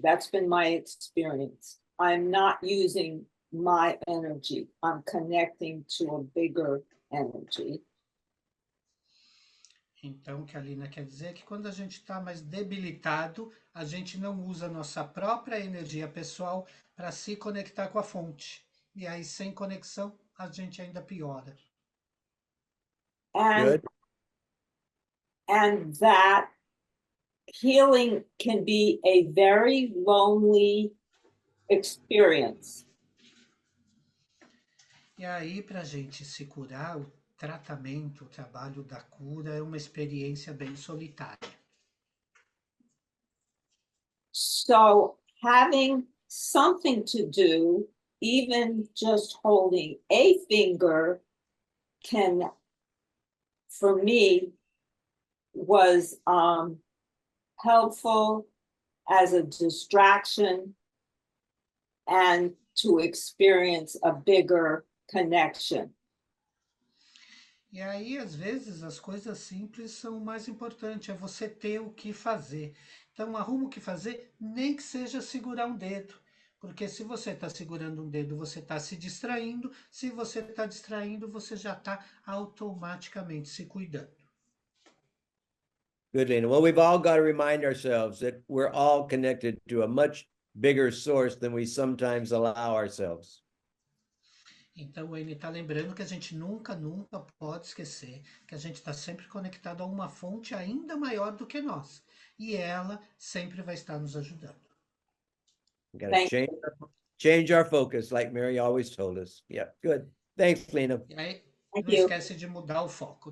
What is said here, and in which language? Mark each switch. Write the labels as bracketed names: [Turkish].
[English] That's been my experience. I'm not using my energy. I'm connecting to a bigger energy. [Portuguese] Então, o que a Lina quer dizer é que quando a gente está mais debilitado, a gente não usa a nossa própria energia pessoal para se conectar com a fonte. E aí, sem conexão, a gente ainda piora. [English] And that healing can be a very lonely experience. [Portuguese] E aí, para a gente se curar, o tratamento, o trabalho da cura é uma experiência bem solitária. [English] So having something to do, even just holding a finger, can, for me, was helpful as a distraction and to experience a bigger connection. [Portuguese] E aí, às vezes, as coisas simples são o mais importante, é você ter o que fazer. Então, arruma o que fazer, nem que seja segurar um dedo. Porque se você está segurando um dedo, você está se distraindo. Se você está distraindo, você já está automaticamente se cuidando. [English] Good, Lena. Well, we've all got to remind ourselves that we're all connected to a much bigger source than we sometimes allow ourselves. [Portuguese] Então, o Wayne está lembrando que a gente nunca pode esquecer que a gente está sempre conectado a uma fonte ainda maior do que nós. E ela sempre vai estar nos ajudando. [English] We got to change our focus, like Mary always told us. Yeah, good. Thanks, Lena. [Portuguese] E aí, não esquece de mudar o foco.